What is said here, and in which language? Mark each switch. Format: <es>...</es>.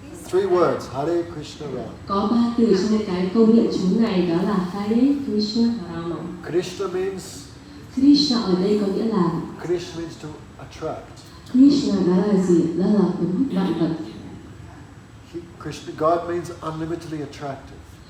<en>Three words, Hare Krishna Ram.</en> <vi>Có 3 từ trong cái câu niệm chú này, đó là Hare Krishna Rama.</vi> <en>Krishna means,</en> <vi>Krishna ở đây có nghĩa là</vi> <en>Krishna means to attract.</en> <vi>Krishna đó là gì? Đó là cuốn hút vạn vật.</vi> <en>Krishna, God means unlimitedly attractive.</en>